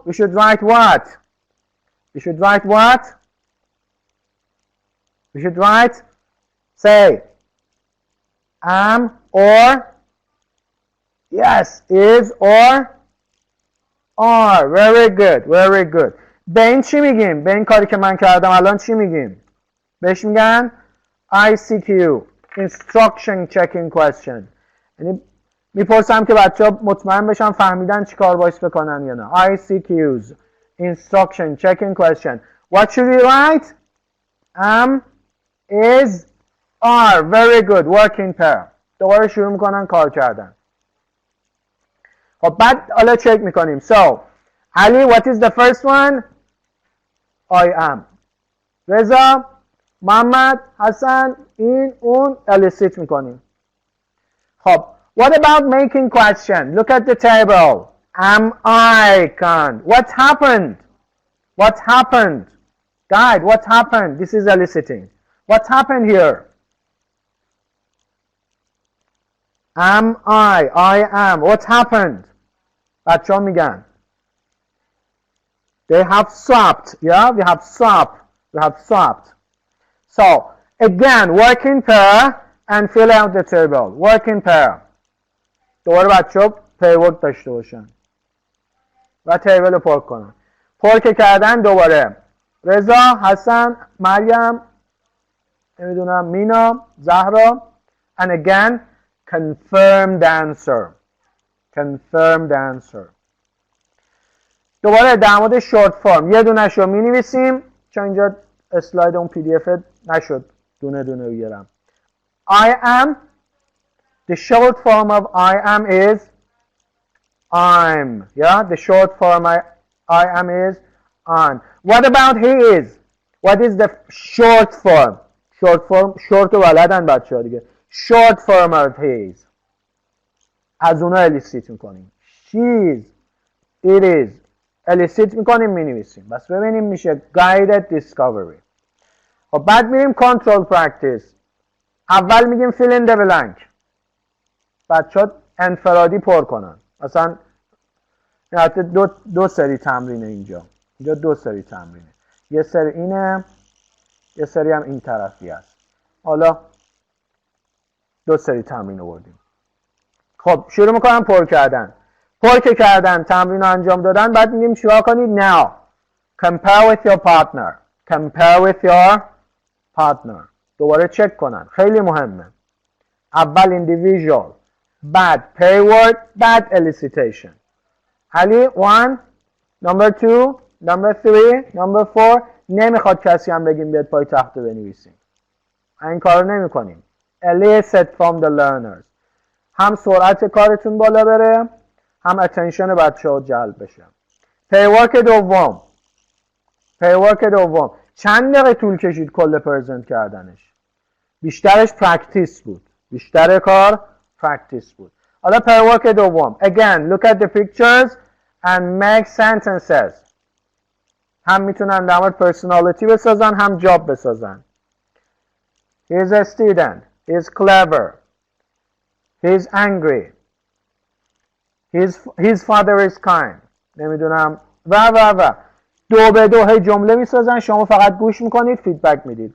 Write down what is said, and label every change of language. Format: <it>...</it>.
<en>We should write what? We should write what? We should write, say, am or, yes, is or are. Very good, very good.</en> <fa>به این چی میگیم؟ به این کاری که من کردم الان چی میگیم؟ بهش میگن ICQ, Instruction Checking Question. یعنی میپرسم که بچه ها مطمئن بشن فهمیدن چی کار باش بکنن یا نه.</fa> <en>ICQs, Instruction Checking Question. What should we write? Am, is, are. Very good. Work in pair.</en> <fa>دوباره شروع میکنن کار کردن. خب بعد حالا چک میکنیم.</fa> <en>So, Ali, what is the first one? I am.</en> <fa>رضا، محمد، حسن، این، اون، elicit میکنیم. خب</fa> <en>what about making question? Look at the table. Am I kind? What happened? What happened? Guide, what happened? This is eliciting. What happened here? Am I am. What happened?</en> <fa>بچه ها میگن.</fa> <en>They have swapped. Yeah, we have swapped. We have swapped. So, again, work in pair and fill out the table. Work in pair.</en> <fa>دوباره بچه ها پیورک داشته باشن و تیبل رو پر کنن. پر که کردن دوباره رضا، حسن، مریم، نمیدونم مینا، زهرا.</fa> <en>And again, confirm the answer. Confirm the answer.</en> <fa>دوباره در مورد short form یه دونه شو می نویسیم چون اینجا اسلاید اون پی دی اف نشد دونه دونه بیارم.</fa> <en>I am. The short form of I am is I'm. Yeah, the short form I am is I'm. What about he is? What is the short form?</en> <fa>Short form, short رو بلدن بچه ها دیگه.</fa> <en>Short form of he is.</en> <fa>از اونا elicit میکنیم.</fa> <en>She is. it is</en> <fa>elicit میکنیم مینویسیم. بس ببینیم میشه guided discovery. خب بعد میریم control practice. اول میگیم fill in the blank. بچه انفرادی پر کنن. مثلا دو سری تمرینه اینجا دو سری تمرینه. یه سری اینه، یه سری هم این طرفی هست. حالا دو سری تمرین آوردیم. خب شروع میکنم پر کردن. پر که کردن، تمرین رو انجام دادن، بعد میگیم چیکار کنید؟</fa> <en>now compare with your partner. compare with your partner.</en> <fa>دوباره چک کنن، خیلی مهمه. اول individual، بعد pair word، بعد elicitation.</fa> <en>علی 1 number 2 number 3 number 4.</en> <fa>نمیخواد کسی هم بگیم بیاد پای تخته بنویسیم. این کار رو نمی کنیم.</fa> <en>elicit from the learners.</en> <fa>هم سرعت کارتون بالا بره، هم اتنشن بچه ها جلب بشه. پیورک دوم. پیورک دوم چند دقیقه طول کشید کل پرزنت کردنش؟ بیشترش پرکتیس بود. بیشتر کار پرکتیس بود. حالا پیورک دوم.</fa> <en>Again, look at the pictures and make sentences.</en> <fa>هم میتونن در مورد پرسونالیتی بسازن، هم جاب بسازن.</fa> <en>He is a student. He is clever. He is angry. His father is kind.</en> <fa>نمیدونم و دو به دو هی جمله میسازن، شما فقط گوش میکنید، فیدبک میدید.</fa>